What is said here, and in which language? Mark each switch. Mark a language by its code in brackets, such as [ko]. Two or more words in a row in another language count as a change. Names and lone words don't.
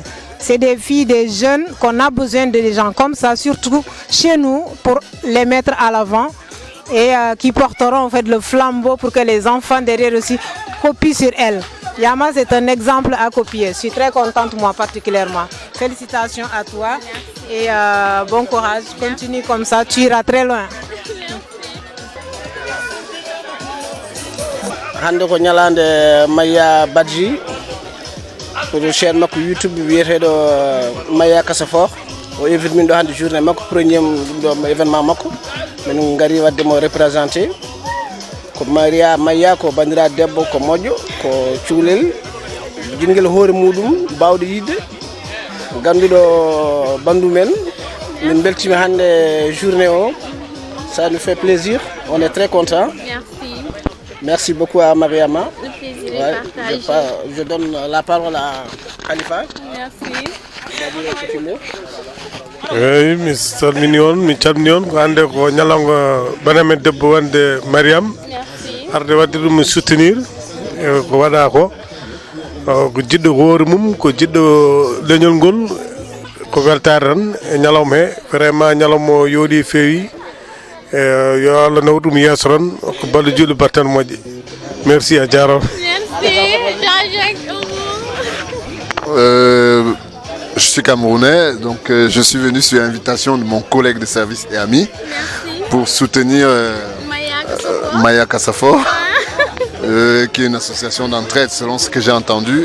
[fr] C'est des filles, des jeunes qu'on a besoin de gens comme ça, surtout chez nous, pour les mettre à l'avant et qui porteront en fait le flambeau pour que les enfants derrière aussi copient sur elles. Yama, c'est un exemple à copier. Je suis très contente, moi particulièrement. Félicitations à toi et bon courage. Continue comme ça, tu iras très loin. [ff] hande ko ñalande Maya Badji ko chaîne makko YouTube wiyeteɗo Maya Kasafor o invite min ɗo hande journée makko premier ɗum ɗo événement makko min gari wadde mo représenté ko Maya ko bandira debbo ko moƴƴo ko cuulel jinguel hoore muɗum bawɗo yidde ganduɗo bandu men min beltima hande journée o [fr] ça nous fait plaisir, on est très content. Merci beaucoup à Mariama. Le plaisir est partagé. Je donne la parole à Khalifa. Merci. Oui, [ff] mi salmini on, mi calmini on ko hande ko ñalawma banamen debbo wonde Mariam. [fr] Merci. [ff] Arde wadde ɗum soutenir ko waɗa ko ko jiɗɗo hoore mum ko jiɗɗo leñol ngol ko weltare tan e ñalawma he vraiment ñalawma o yooɗi feewi yo Allah naw ɗum yeeso tan ko balɗe julɗe battan moƴƴe. Merci a jarama. [fr] Je suis camerounais, donc je suis venu sur invitation de mon collègue de service et ami pour soutenir Maya Kasafor, qui est une association d'entraide selon ce que j'ai entendu.